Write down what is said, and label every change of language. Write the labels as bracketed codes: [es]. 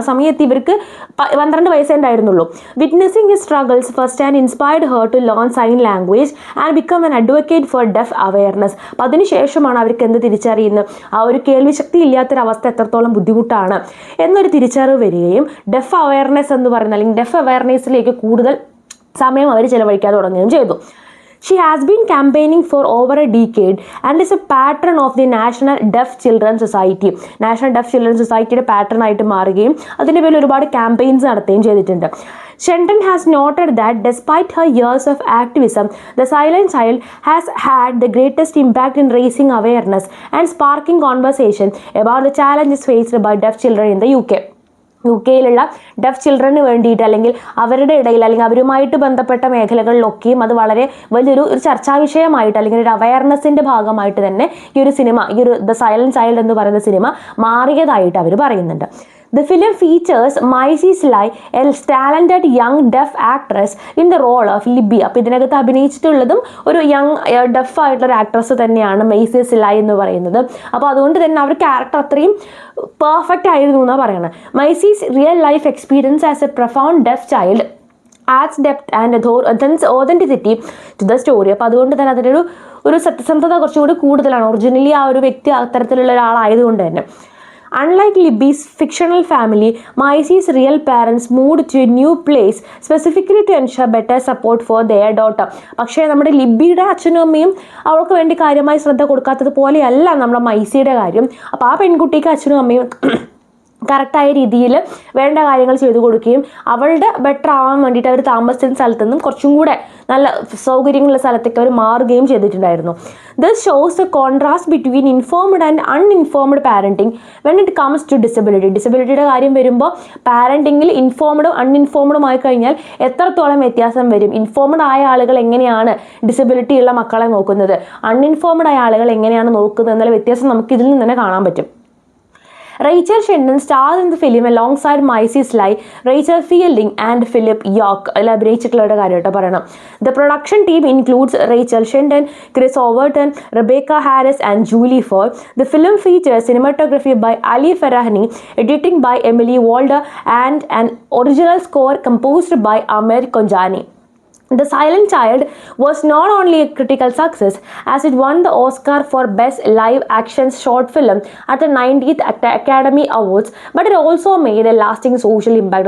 [ml] ആ സമയത്ത് ഇവർക്ക് 12 വയസ്സേ ഉണ്ടായിരുന്നുള്ളൂ. [en] Witnessing his struggles first and inspired her to learn sign language and become an advocate for deaf awareness. [ml] അപ്പം അതിനുശേഷമാണ് അവർക്ക് എന്ത് തിരിച്ചറിയുന്നത്, ആ ഒരു കേൾവി ശക്തി ഇല്ലാത്തൊരവസ്ഥ എത്രത്തോളം ബുദ്ധിമുട്ടാണ് എന്നൊരു തിരിച്ചറിവ് വരികയും ഡെഫ് അവയർനെസ് എന്ന് പറയുന്ന അല്ലെങ്കിൽ ഡെഫ് അവയർനെസ്സിലേക്ക് കൂടുതൽ സമയം അവർ ചിലവഴിക്കാൻ തുടങ്ങുകയും ചെയ്തു. [en] She has been campaigning for over a decade and is a patron of the National Deaf Children Society. [ml] National Deaf Children Societyയുടെ pattern ആയിട്ട് മാറുകയും അതിൻ്റെ പേരിൽ ഒരുപാട് ക്യാമ്പയിൻസ് നടത്തുകയും ചെയ്തിട്ടുണ്ട്. [en] Shenton has noted that despite her years of activism, the Silent Child has had the greatest impact in raising awareness and sparking conversation about the challenges faced by deaf children in the UK. [ml] യുകെയിലുള്ള def ചിൽഡ്രന് വേണ്ടിയിട്ട് അല്ലെങ്കിൽ അവരുടെ ഇടയിൽ അല്ലെങ്കിൽ അവരുമായിട്ട് ബന്ധപ്പെട്ട മേഖലകളിലൊക്കെയും അത് വളരെ വലിയൊരു ചർച്ചാ വിഷയമായിട്ട് അല്ലെങ്കിൽ ഒരു അവയർനെസ്സിൻ്റെ ഭാഗമായിട്ട് തന്നെ ഈ ഒരു സിനിമ, ഈ ഒരു ദ സൈലന്റ് ചൈൽഡ് എന്ന് പറയുന്ന സിനിമ മാറിയതായിട്ട് അവർ പറയുന്നുണ്ട്. [en] The film features Maisie Sly, a talented young deaf actress in the role of Libby. [ml] അപ്പോൾ ഇതിനകത്ത് അഭിനയിച്ചിട്ടുള്ളതും ഒരു യങ് ഡെഫ് ആയിട്ടുള്ളൊരു ആക്ട്രസ് തന്നെയാണ് മൈസി സിലായ് എന്ന് പറയുന്നത്. അപ്പോൾ അതുകൊണ്ട് തന്നെ അവർ ക്യാരക്ടർ അത്രയും പെർഫെക്റ്റ് ആയിരുന്നു എന്നാണ് പറയുന്നത്. [en] Maisie's real life experience as a profound deaf child adds depth and authenticity to the story. [ml] അപ്പോൾ അതുകൊണ്ട് തന്നെ അതിൻ്റെ ഒരു സത്യസന്ധത കുറച്ചുകൂടി കൂടുതലാണ്. ഒറിജിനലി ആ ഒരു വ്യക്തി അത്തരത്തിലുള്ള ഒരാളായതുകൊണ്ട് തന്നെ. [en] Unlike Libby's fictional family, Maisie's real parents moved to a new place specifically to ensure better support for their daughter. [ml] പക്ഷേ നമ്മുടെ ലിബിയുടെ അച്ഛനും അമ്മയും അവൾക്ക് വേണ്ടി കാര്യമായി ശ്രദ്ധ കൊടുക്കാത്തത് പോലെയല്ല നമ്മുടെ മൈസിയുടെ കാര്യം. അപ്പോൾ ആ പെൺകുട്ടിക്ക് അച്ഛനും അമ്മയും കറക്റ്റായ രീതിയിൽ വേണ്ട കാര്യങ്ങൾ ചെയ്തു കൊടുക്കുകയും അവളുടെ ബെറ്റർ ആവാൻ വേണ്ടിയിട്ട് അവർ താമസിക്കുന്ന സ്ഥലത്തു നിന്നും കുറച്ചും കൂടെ നല്ല സൗകര്യങ്ങളുള്ള സ്ഥലത്തേക്ക് അവർ മാറുകയും ചെയ്തിട്ടുണ്ടായിരുന്നു. [en] This shows the contrast between informed and uninformed parenting when it comes to disability. [ml] ഡിസബിലിറ്റിയുടെ കാര്യം വരുമ്പോൾ പാരൻറ്റിങ്ങിൽ ഇൻഫോംഡും അൺഇൻഫോംഡുമായി കഴിഞ്ഞാൽ എത്രത്തോളം വ്യത്യാസം വരും. ഇൻഫോംഡ് ആയ ആളുകൾ എങ്ങനെയാണ് ഡിസബിലിറ്റി ഉള്ള മക്കളെ നോക്കുന്നത്, അൺഇൻഫോംഡ് ആയ ആളുകൾ എങ്ങനെയാണ് നോക്കുന്നത് എന്നുള്ള വ്യത്യാസം നമുക്ക് ഇതിൽ നിന്ന് തന്നെ കാണാൻ പറ്റും. [en] Rachel Shenton stars in the film alongside Maisie Sly, Rachel Fielding and Philip York. [ml] അഭിനയിച്ചിട്ടുള്ളവരുടെ കാര്യമായിട്ട് പറയണം. [en] The production team includes Rachel Shenton, Chris Overton, Rebecca Harris and Julie Ford. The film features cinematography by Ali Farahani, editing by Emily Walder and an original score composed by Amir Konjani. The Silent Child was not only a critical success as it won the Oscar for Best Live Action Short Film at the 90th Academy Awards, but it also made a lasting social impact.